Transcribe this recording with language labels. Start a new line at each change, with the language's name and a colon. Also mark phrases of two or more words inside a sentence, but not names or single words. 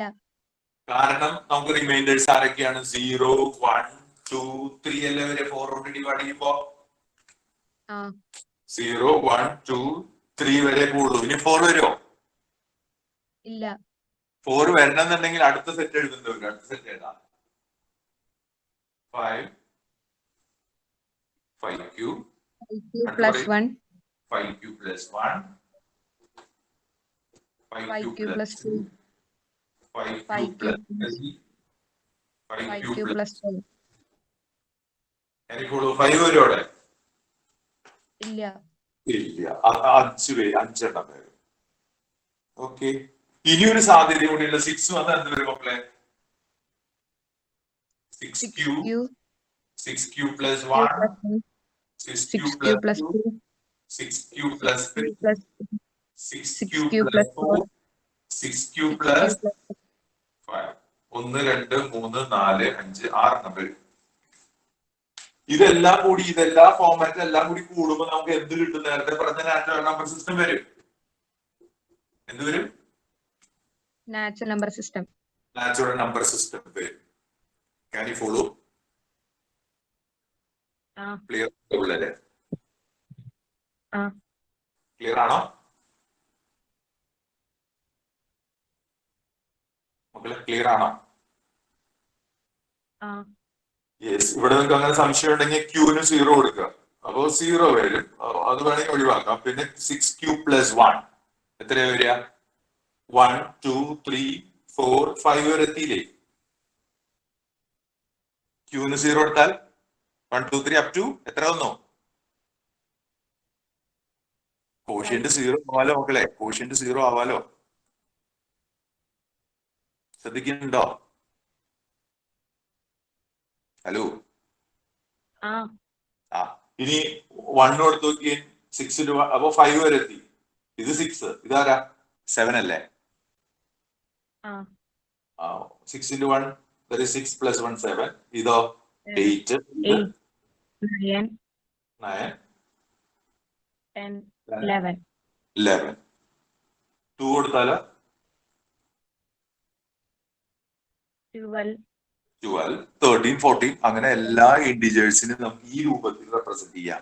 Malayalam: കാരണം നമുക്ക് റിമൈൻഡേഴ്സ് ആരൊക്കെയാണ്? 0, 1, 2, 3 എല്ലാം വരെ 4 കൊണ്ട് ഡിവൈഡ് ചെയ്യുമ്പോ ആ 0 1 2 3 വരെ കൂടും. ഇനി 4 വരുമോ? ഇല്ല. 4 വരണമെന്നുണ്ടെങ്കിൽ അടുത്ത സെറ്റ് എഴുതുന്നുണ്ട്. അടുത്ത സെറ്റ് ഏതാ?
English: 5 5q 5q plus 1 5q plus 1 5q 5q plus 2 5q 5q plus plus 3 5q 5q plus plus 4
Malayalam: എനിക്കുള്ളൂ 5 വരും അവിടെ. ഇല്ല. ഇല്ല. 5 പേര് 5 പേര്. ഓക്കെ. ഇനി ഒരു സാധ്യത കൂടിയുള്ള 6 വന്നാൽ എന്ത് വരും മക്കളെ?
English: 6q plus 1 6q plus 2 6q plus 3 6q plus 4 6q plus 5 1 2 3 4 5 6
Malayalam: വരും. ഇതെല്ലാം കൂടി ഇതെല്ലാ ഫോർമാറ്റും എല്ലാം കൂടി കൂടുമ്പോൾ നമുക്ക് എന്ത് കിട്ടും? നേരത്തെ പറഞ്ഞ
English: natural number system
Malayalam: വരും. എന്ത് വരും?
English: natural number system. natural number system വരും. Can you follow?
Malayalam: ക്ലിയർ ഉള്ളല്ലേ? ക്ലിയർ ആണോ മക്കളെ? ക്ലിയർ ആണോ? യെസ്. ഇവിടെ നിങ്ങൾക്ക് അങ്ങനെ സംശയം ഉണ്ടെങ്കിൽ ക്യൂന് 0 കൊടുക്കുക. അപ്പോ 0 വരും. അത് വേണമെങ്കിൽ ഒഴിവാക്കാം. പിന്നെ
English: 6q plus 1
Malayalam: എത്രയാ വരിക? 1 2 3 4 5 വരെ എത്തിയില്ലേ? ക്യൂന് 0 എടുത്താൽ 1 2 3
English: up to
Malayalam: എത്ര വന്നു? കോഷ്യന്റ് 0 ആവാലോ മക്കളെ. കോഷ്യന്റ് 0 ആവാലോ. ശ്രദ്ധിക്കുന്നുണ്ടോ? ഹലോ. ഇനി 1 കൊടുത്ത് നോക്കിയേ. 6 അപ്പൊ 5 വരെ എത്തി. ഇത് 6. ഇതാരാ? 7 അല്ലേ?
English: 6 into 1 that is 6 plus 1 7.
Malayalam: ഇതോ 8 9 9 10 11 11. 2 കൊടുത്താലോ 12 12 13 14 അങ്ങനെ എല്ലാ ഇന്റിജേഴ്സിനും നമുക്ക് ഈ രൂപത്തിൽ റെപ്രസെന്റ് ചെയ്യാം.